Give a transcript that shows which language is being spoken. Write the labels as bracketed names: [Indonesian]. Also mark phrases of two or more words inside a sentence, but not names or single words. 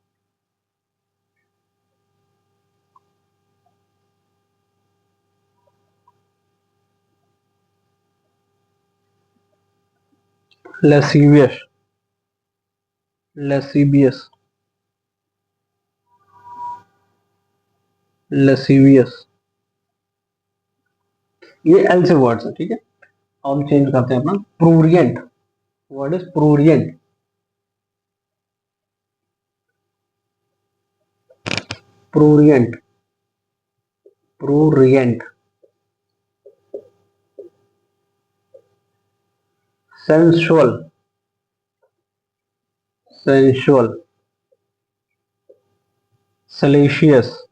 [English] lascivious, lascivious, lascivious, [Hindi] ये एल से वर्ड्स है, ठीक है। और चेंज करते हैं अपना [English] prurient, word is prurient, prurient, prurient, sensual, sensual, salacious,